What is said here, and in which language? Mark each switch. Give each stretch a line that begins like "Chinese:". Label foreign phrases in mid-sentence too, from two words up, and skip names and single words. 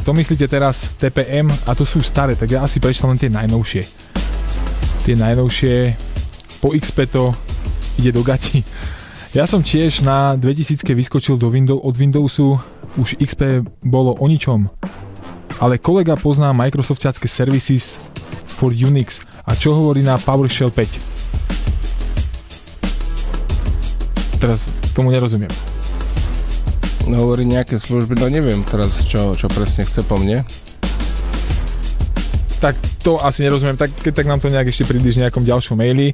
Slovak: To myslíte teraz TPM a to sú staré, tak ja asi prečítam len tie najnovšie. Tie najnovšie po XP to ide do gati. Ja som tiež na 2000-ke vyskočil od Windowsu, už XP bolo o ničom. Ale kolega pozná Microsoftiacké
English: services for Unix
Slovak: a čo hovorí na PowerShell 5? Teraz tomu nerozumiem. No, hovorí nejaké služby, no neviem teraz, čo presne chce po mne. Tak to asi nerozumiem, tak nám to nejak ešte približ nejakom ďalšom maili.